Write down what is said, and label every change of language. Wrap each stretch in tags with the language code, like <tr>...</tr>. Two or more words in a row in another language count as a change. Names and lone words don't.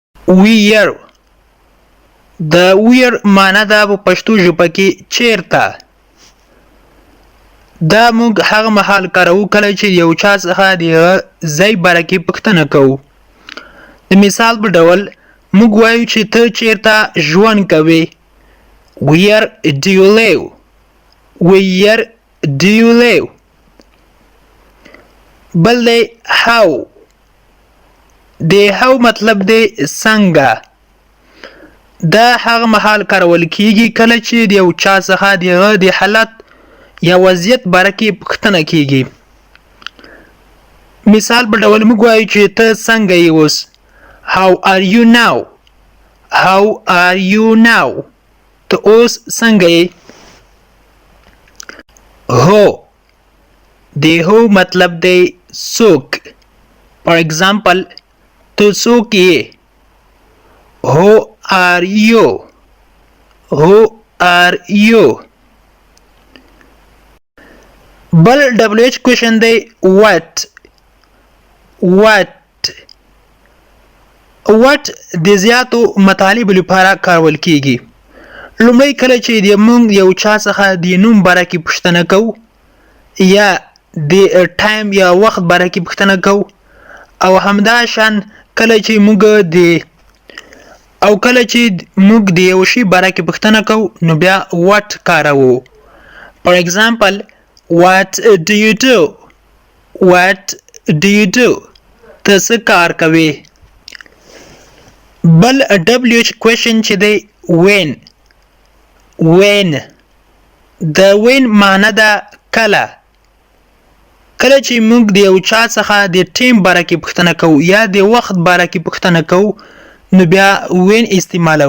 <ps>where د where معنا ده په پښتو ژبه کې چیرته. دا موږ هغه مهال کارو کله چې یو چا څخه د ځای باره کې پوښتنه کوو. د مثال په ډول موږ وایو چې ته چیرته ژوند کوې.</ps> <en>Where do you live? Where do you live?</en> <ps>بل دی how. د how مطلب دی څنګه. دا هغه مهال کارول کیږي کله چې د یو چا څخه د حالت یا وضعیت باره کې پوښتنه کیږي. مثال په ډول موږ وایو چې ته څنګه یې اوس.</ps> <en>How are you now? How are you now?</en> <ps>ته اوس څنګه یې. هو د هو مطلب دی څوک.</ps> <en>For example</en> <ps>ته څوک یې.</ps> <en>Who are you? Who are you?</en> <ps>بل</ps> <en>WH question</en> <ps>دی what. What د زیاتو مطالبو لپاره کارول کیږي. لومړی کله چې د موږ یو چا څخه د نوم باره کې پوښتنه کوو یا د ټایم یا وخت باره کې پوښتنه کوو او همداشان کله چې موږ د یو شي باره کې پوښتنه کوو نو بیا what کاروو.</ps> <en>For example what do you do? What do you do?</en> <ps>ته څه کار کوې. بل</ps> <en>WH question</en> <ps>چې دی when. د when معنا ده کله. کله چې موږ د یو چا څخه د ټیم باره کې پوښتنه کوو یا د وخت باره کې پوښتنه کوو نو بیا when استعمالوو.</ps>